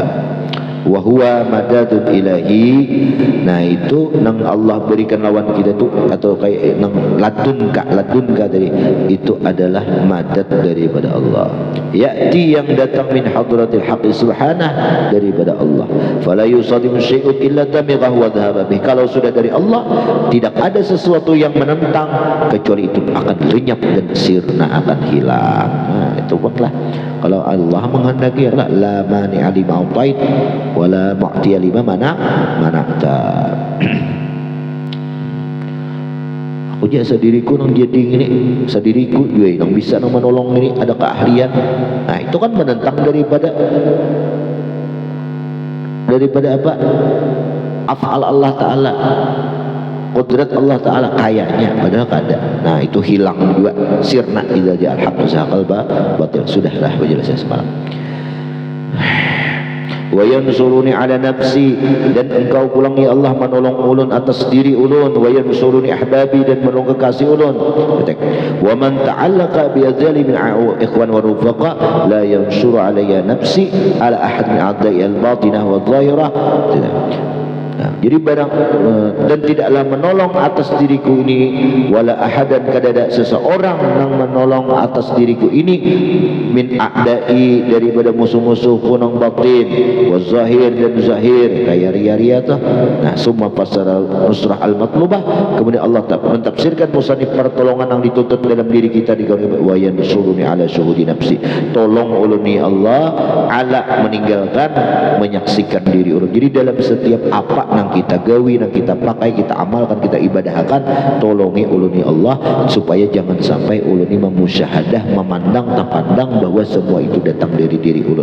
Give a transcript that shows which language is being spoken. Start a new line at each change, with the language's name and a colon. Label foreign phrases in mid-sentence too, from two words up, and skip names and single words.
Arabic: وهو مدد إلهي,
Banjar: nah itu nang Allah berikan lawan kita tu, atau kayak nang ladunka tadi, itu adalah madad daripada Allah, ya'ti, yang datang
Arabic: من حضرة الحق سبحانه,
Banjar: daripada Allah.
Arabic: فلا يصادم شيء إلا دمغه وذهب به,
Banjar: kalau sudah dari Allah tidak ada sesuatu yang menentang kecuali itu akan lenyap dan sirna, akan hilang. Nah, itu buatlah kalau Allah menghendaki,
Arabic: لا مانع لما أعطيت ولا معطي لما منعت.
Banjar: Aku je sediriku nang jadi ini, sediriku juga nang bisa nang menolong ini, ada keahlian. Nah, itu kan menentang daripada apa?
Arabic: أفعال الله تعالى، قدرة الله تعالى,
Banjar: kayaknya padahal kada. Nah, itu hilang juga,
Arabic: sirna إذا جاء الحق زهق الباطل.
Banjar: Sudahlah penjelasan semalam.
Arabic: وينصرني على نفسي,
Banjar: dan engkau pulang ya Allah menolong ulun atas diri ulun.
Arabic: وينصرني أحبابي,
Banjar: dan menolong kekasih ulun.
Arabic: ومن تعلق بذلك من إخوان ورفقاء لا ينصر علي نفسي على أحد من أعدائي الباطنة والظاهرة.
Banjar: Jadi barang dan tidaklah menolong atas diriku ini,
Arabic: ولا أحدا,
Banjar: kadada seseorang yang menolong atas diriku ini,
Arabic: من أعدائي,
Banjar: daripada musuh-musuhku nang batin,
Arabic: وظاهر,
Banjar: dan zahir kayak ria-ria tuh. Nah, semua pasal
Arabic: النصرة المطلوبة,
Banjar: kemudian Allah mentafsirkan musannif pertolongan yang dituntut dalam diri kita di
Arabic: وينصرني على شهود نفسي,
Banjar: tolong uluni Allah ala meninggalkan menyaksikan diri ulun. Jadi dalam setiap apa nang kita gawi, nang kita pakai, kita amalkan, kita ibadahkan, tolongi uluni Allah supaya jangan sampai uluni memusyahadah, memandang tak pandang bahwa semua itu datang dari diri ulun.